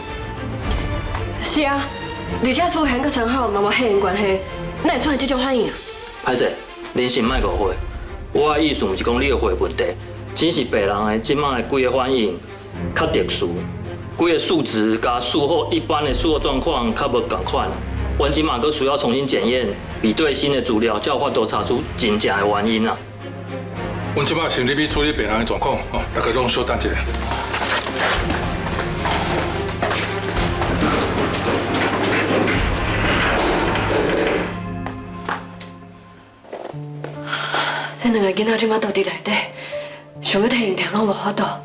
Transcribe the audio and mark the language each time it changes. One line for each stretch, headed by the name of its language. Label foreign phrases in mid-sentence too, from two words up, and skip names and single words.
Min Nan Chinese: 是啊，而且苏涵佮陈浩嘛无血缘关系，哪会出现这种反应啊？歹势，您先莫误会，我的意思毋是讲你的肺问题，只是病人的即摆的规个反应较特殊，规个数值甲术后一般的术后状况较无共款。阮即马阁需要重新检验，比对新的资料，才有法度查出真正的原因啊。阮即摆先入去处理病人的状况，哦，大家拢稍等一下。这两个囡仔即马倒伫内底，想要替因听拢无法度。